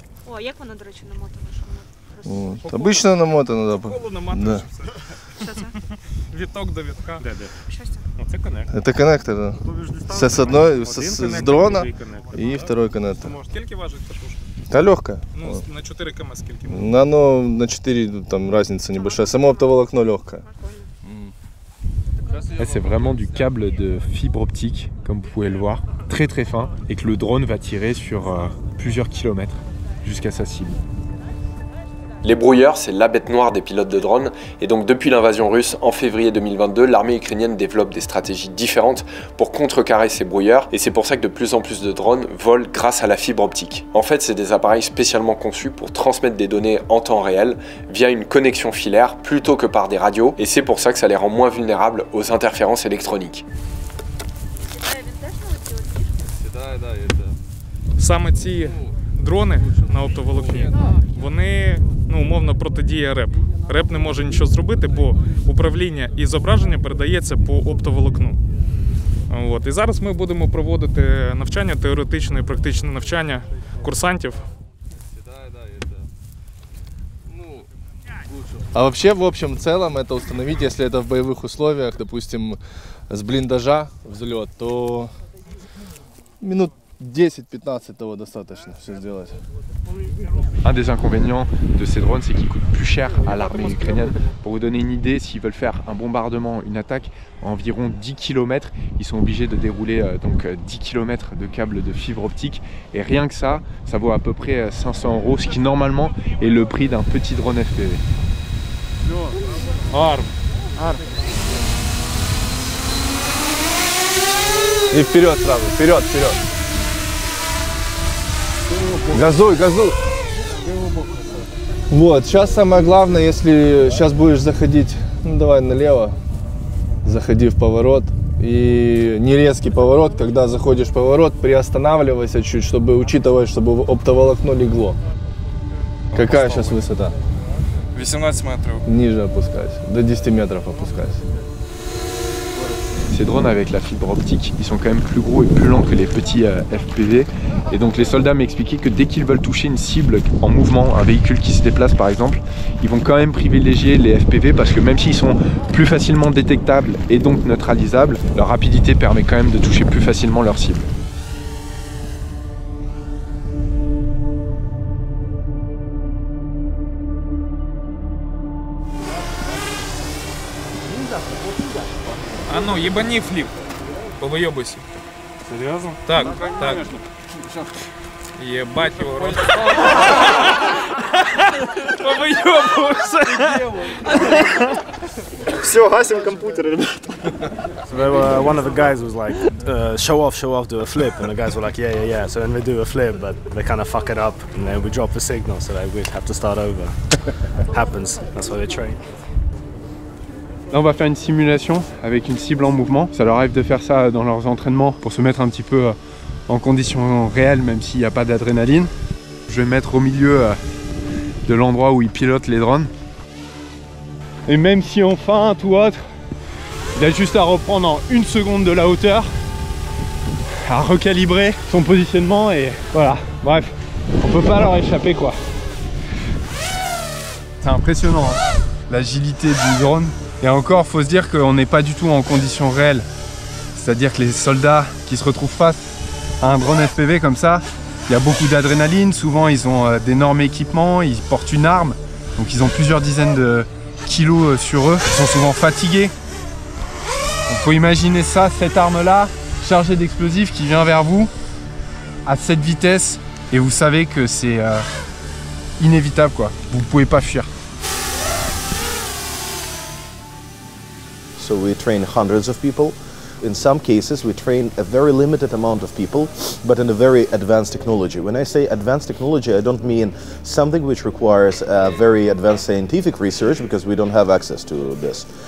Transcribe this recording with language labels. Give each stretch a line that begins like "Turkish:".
Ukrainian: О, як воно, до речі, намотано? Що воно
Russian: Обично намотано, да.
Ukrainian: Коло наматуєш і все. Що це? Віток до вітка. Де? Що це? Ну, це коннектор.
Russian: Это коннектор, да.
Ukrainian: Це з одной, з дрона і второй коннектор. Скільки важить ця пушка?
Russian: Та легкая.
Ukrainian: Ну, на 4 км скільки?
Russian: На 4 там разница небольшая. Само оптоволокно легкое.
French: Là, c'est vraiment du câble de fibre optique, comme vous pouvez le voir, très très fin, et que le drone va tirer sur plusieurs kilomètres jusqu'à sa cible. Les brouilleurs, c'est la bête noire des pilotes de drones, et donc depuis l'invasion russe en février 2022, l'armée ukrainienne développe des stratégies différentes pour contrecarrer ces brouilleurs, et c'est pour ça que de plus en plus de drones volent grâce à la fibre optique. En fait, c'est des appareils spécialement conçus pour transmettre des données en temps réel via une connexion filaire plutôt que par des radios, et c'est pour ça que ça les rend moins vulnérables aux interférences électroniques.
Ukrainian: Саме ці дрони на оптоволокні, вони, умовно, протидія РЕП. РЕП не може нічого зробити, бо управління і зображення передається по оптоволокну. І зараз ми будемо проводити навчання, теоретичне і практичне навчання курсантів.
Russian: А вообще, в общем целом, это установить, если это в боевых условиях, допустим, с блиндажа взлет, то минут 10-15 того достаточно все сделать.
French: Un des inconvénients de ces drones, c'est qu'ils coûtent plus cher à l'armée ukrainienne. Pour vous donner une idée, s'ils veulent faire un bombardement, une attaque à environ 10 km, ils sont obligés de dérouler 10 km de câbles de fibre optique. Et rien que ça, ça vaut à peu près 500 €, ce qui normalement est le prix d'un petit drone FPV.
Russian: И вперед сразу, вперед, вперед. Газуй, газуй. Вот, сейчас самое главное, если сейчас будешь заходить, давай налево, заходи в поворот. И не резкий поворот, когда заходишь в поворот, приостанавливайся чуть, чтобы учитывать, чтобы оптоволокно легло. Какая сейчас высота? 18 метров. Ниже опускайся, до 10 метров опускайся.
French: Ces drones avec la fibre optique, ils sont quand même plus gros et plus lents que les petits FPV. Et donc les soldats m'expliquaient que dès qu'ils veulent toucher une cible en mouvement, un véhicule qui se déplace par exemple, ils vont quand même privilégier les FPV parce que même s'ils sont plus facilement détectables et donc neutralisables, leur rapidité permet quand même de toucher plus facilement leur cible.
Russian: А ну, ебани флип. Повыебайся. Серьезно? Так, так. Ебать его рот. Повыебывайся. Все, гасим компьютер, ребята.
English: So one of the guys was like, show off, do a flip. And the guys were like, yeah. So then they do a flip, but they kind of fuck it up. And then we drop the signal, so that we have to start over. Happens, that's why they train.
French: Là on va faire une simulation avec une cible en mouvement. Ça leur arrive de faire ça dans leurs entraînements pour se mettre un petit peu en conditions réelles même s'il n'y a pas d'adrénaline. Je vais me mettre au milieu de l'endroit où ils pilotent les drones. Et même si on feinte ou autre, il a juste à reprendre en une seconde de la hauteur, à recalibrer son positionnement et voilà. Bref, on peut pas leur échapper quoi. C'est impressionnant hein, l'agilité du drone. Et encore, faut se dire qu'on n'est pas du tout en conditions réelles. C'est-à-dire que les soldats qui se retrouvent face à un drone FPV comme ça, il y a beaucoup d'adrénaline. Souvent, ils ont d'énormes équipements, ils portent une arme. Donc, ils ont plusieurs dizaines de kilos sur eux. Ils sont souvent fatigués. Donc, faut imaginer ça, cette arme-là, chargée d'explosifs qui vient vers vous à cette vitesse. Et vous savez que c'est inévitable, quoi. Vous ne pouvez pas fuir.
English: So we train hundreds of people. In some cases, we train a very limited amount of people, but in a very advanced technology. When I say advanced technology, I don't mean something which requires very advanced scientific research, because we don't have access to this.